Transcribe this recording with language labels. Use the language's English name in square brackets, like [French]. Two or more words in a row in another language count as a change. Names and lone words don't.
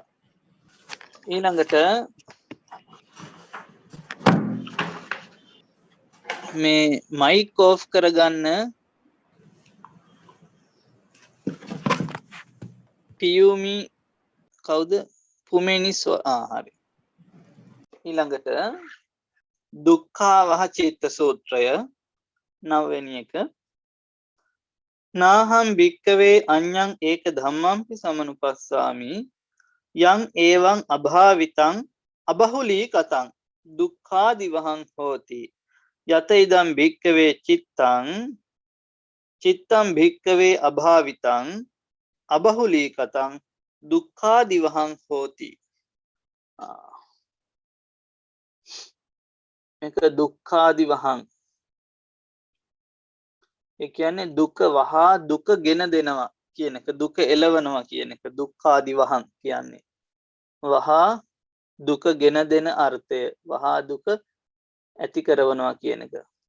[Sinhala] ඊළඟට මේ මයික් ඔෆ් කරගන්න පියුමි කවුද පුමේනිස් හරි. ඊළඟට දුක්ඛා වහචිත්ත සූත්‍රය 9 වෙනි එක [Pali] නාහම් භික්කවේ අඤ්ඤං ඒක ධම්මම්පි සමනුපස්සාමි යං ඒවං අභාවිතං අබහුලී කතං දුක්ඛාදිවහං හෝති යත ඉදම් භික්කවේ චිත්තං භික්කවේ අභාවිතං අබහුලී කතං දුක්ඛාදිවහං හෝති. [Sinhala] මේක දුක්ඛාදිවහං ඒ කියන්නේ දුක වහා දුක ගෙන දෙනවා කියන එක, දුක එලවනවා කියන එක දුක්ඛාදිවහං කියන්නේ. වහා දුක ගෙන දෙන අර්ථය, වහා දුක ඇති කරනවා කියන එක.